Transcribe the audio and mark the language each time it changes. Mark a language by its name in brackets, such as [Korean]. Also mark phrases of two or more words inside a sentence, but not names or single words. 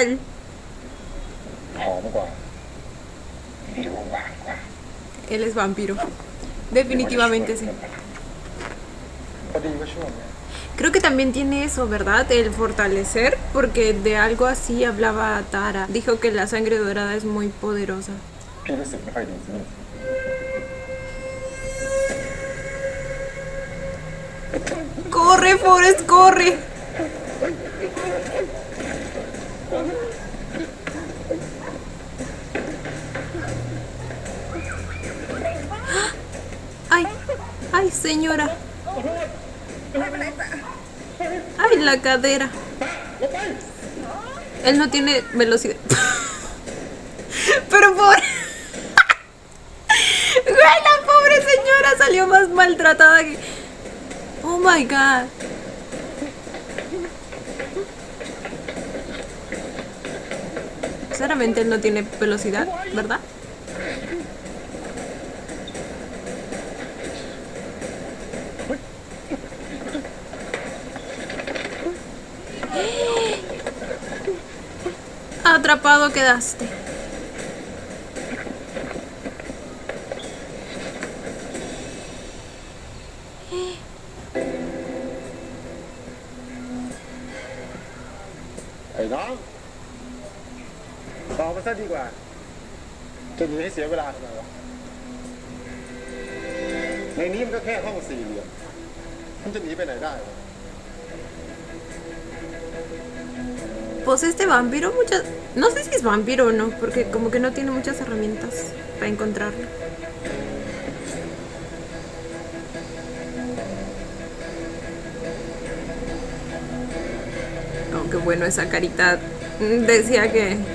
[Thai] หอมกว่าหรือว่าหวานกว่า [Spanish] Él es vampiro. Definitivamente sí. [Thai] พอดีว่าช่วงนี้ [Spanish] Creo que también tiene eso, ¿verdad? El fortalecer, porque de algo así hablaba Tara. Dijo que la sangre dorada es muy poderosa. [Thai] พี่รู้สึกไม่ค่อยดีสิ [Spanish] ¡Corre, Forrest, corre! ¡Ay! ¡Ay, señora! ¡Ay, la cadera! Él no tiene velocidad. Pero por... Güey, la pobre señora salió más maltratada que... [English] Oh my god. [Spanish] Sinceramente él no tiene velocidad, ¿verdad? Atrapado quedaste. [Thai] ไอ้น้องบอกมาซะดีกว่าจะหนีให้เสียเวลาทำไมวะในนี้มันก็แค่ห้องสี่เหลี่ยมมันจะหนีไปไหนได้วะ [Spanish] Pues este vampiro muchas... No sé si es vampiro o no, porque como que no tiene muchas herramientas para encontrarlo. Aunque bueno, esa carita decía que...